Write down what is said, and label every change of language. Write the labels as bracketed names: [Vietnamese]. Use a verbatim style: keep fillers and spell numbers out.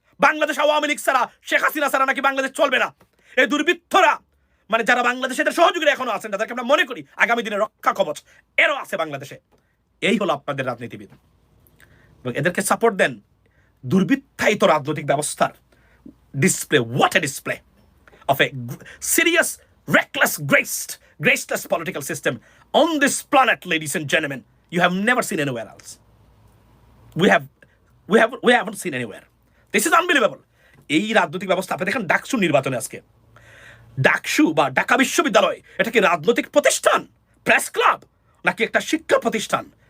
[Bangla] বাংলাদেশ আওয়ামী লীগ ছাড়া, শেখ হাসিনা ছাড়া নাকি বাংলাদেশ চলবে না। এই দুর্বৃত্তরা মানে যারা বাংলাদেশে এদের সহযোগীরা এখনো আছেন, তাদেরকে আমরা মনে করি আগামী দিনে রক্ষা কবচ এরও আছে বাংলাদেশে। এই হলো আপনাদের রাজনীতিবিদ, এবং এদেরকে সাপোর্ট দেন দুর্বৃত্তায়িত রাজনৈতিক ব্যবস্থার display. [English] What a display of a serious reckless, graced, graceless political system on this planet, ladies and gentlemen, you have never seen anywhere else. We have, we have, we haven't seen anywhere. This is unbelievable. [Bangla] এই রাজনৈতিক ব্যবস্থা আপনি দেখেন ডাকসু নির্বাচনে আজকে, ডাকসু বা ঢাকা বিশ্ববিদ্যালয় এটা কি রাজনৈতিক প্রতিষ্ঠান, প্রেস ক্লাব নাকি একটা শিক্ষা প্রতিষ্ঠান?